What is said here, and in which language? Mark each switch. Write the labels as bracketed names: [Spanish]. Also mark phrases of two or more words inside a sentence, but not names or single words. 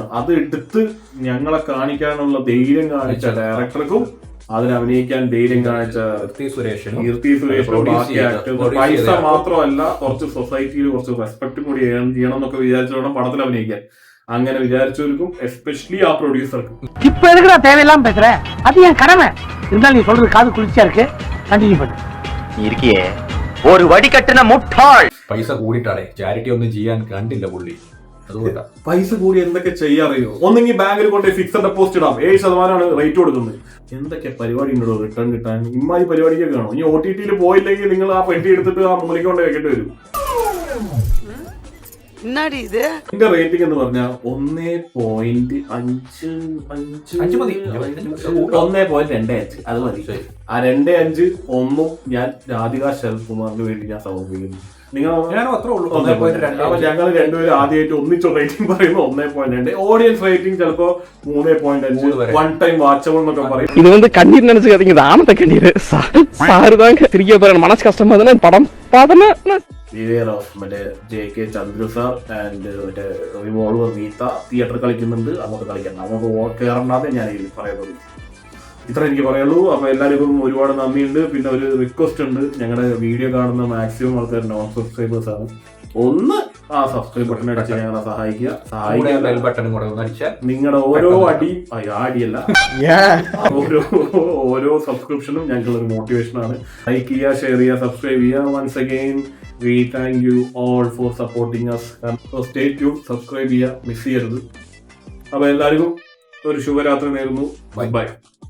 [Malayalam] അത് എടുത്ത് ഞങ്ങളെ കാണിക്കാനുള്ള ധൈര്യം കാണിച്ച ഡയറക്ടർക്കും അതിന് അഭിനയിക്കാൻ ധൈര്യം കാണിച്ച കീർത്തി സുരേഷിനും ബാക്കി ആക്ടേഴ്സ് പൈസ മാത്രമല്ല കുറച്ച് സൊസൈറ്റിയിൽ കുറച്ച് റെസ്പെക്ട് കൂടി ചെയ്യണം എന്നൊക്കെ വിചാരിച്ചോണം പടത്തിൽ അഭിനയിക്കാൻ. അങ്ങനെ വിചാരിച്ചവർക്കും എസ്പെഷ്യലി ആ പ്രൊഡ്യൂസർക്കും. [Tamil] இப்ப எதுக்குடா தேவையெல்லாம் பேசுற? அது என் கடமை. இருந்தாலும் நீ சொல்றது காது குளிர்ச்சியா இருக்கு. கண்டினியூ பண்ணு. இருக்கியே ஒரு வடிகட்டின முட்டாள். [Malayalam] പൈസ കൂടിയിട്ടാണേ ചാരിറ്റി ഒന്നും ചെയ്യാൻ കണ്ടില്ല പുള്ളി. അതുകൊണ്ടാ പൈസ കൂടി എന്തൊക്കെ ചെയ്യാറിയോ? ഒന്നെങ്കിൽ ബാങ്കിൽ കൊണ്ട് [English] fixed deposit [Malayalam] ഇടാം, 7% റേറ്റ് കൊടുക്കുന്നത്. എന്തൊക്കെ പരിപാടി ഉണ്ടോ റിട്ടേൺ കിട്ടാൻ? ഇമ്മാതിരി പരിപാടിയൊക്കെ കാണും. ഈ OTT പോയില്ലെങ്കിൽ നിങ്ങൾ ആ പെട്ടി എടുത്തിട്ട് ആ മൂലയ്ക്ക് കൊണ്ട് വെക്കേണ്ടി വരും. എന്റെ റേറ്റിംഗ് എന്ന് പറഞ്ഞാൽ 1.25 അത് മതി. ആ 2.5 ഒന്നും ഞാൻ രാധിക ശരത്കുമാറിന് വേണ്ടി ഞാൻ സമർപ്പിക്കുന്നു. ഞങ്ങൾ രണ്ടുപേരും ആദ്യമായിട്ട് ഒന്നിച്ചു റേറ്റിംഗ് പറയുമ്പോൾ 1.2. ഓഡിയൻസ് റേറ്റിംഗ് ചിലപ്പോ 3.5, 1 [English] time watchable [Malayalam] എന്നൊക്കെ പറയും. [Tamil] இது வந்து கண்ணீர் நினைச்சுக்காதீங்க, இது ஆமத்த கண்ணீர். சாரு தாங்க சிரிக்க போறேன், மனசு கஷ்டமா தானே படம் பார்த்தோன்னா. [Malayalam] വിവേർ ഓഫ് മറ്റേ JK ചന്ദ്രു സാർ ആൻഡ് മറ്റേ റിവോൾവർ ഗീത തിയേറ്ററിൽ കളിക്കുന്നുണ്ട്. അങ്ങോട്ട് കളിക്കണം, നമുക്ക് കയറണ്ടാതെ ഞാൻ പറയുന്നത്. ഇത്ര എനിക്ക് പറയുള്ളൂ. അപ്പൊ എല്ലാവർക്കും ഒരുപാട് നന്ദിയുണ്ട്. പിന്നെ ഒരു റിക്വസ്റ്റ് ഉണ്ട്, ഞങ്ങളുടെ വീഡിയോ കാണുന്ന മാക്സിമം ആൾക്കാർ [English] non subscribers [Malayalam] ആണ്. ഒന്ന് ആ സബ്സ്ക്രൈബ് ബട്ടൺ അടിച്ച് ഞങ്ങളെ സഹായിക്കുക. നിങ്ങളുടെ ഓരോ അടിയും അടിയല്ല ഓരോ സബ്സ്ക്രിപ്ഷനും ഞങ്ങൾക്കൊരു മോട്ടിവേഷൻ ആണ്. ലൈക്ക് ചെയ്യുക, ഷെയർ ചെയ്യുക, സബ്സ്ക്രൈബ് ചെയ്യുക. [English] once again we thank you all for supporting us. So stay tuned, [Malayalam] സബ്സ്ക്രൈബ് ചെയ്യുക, മിസ് ചെയ്യരുത്. അപ്പൊ എല്ലാവർക്കും ഒരു ശുഭരാത്രി നേരുന്നു. ബൈ.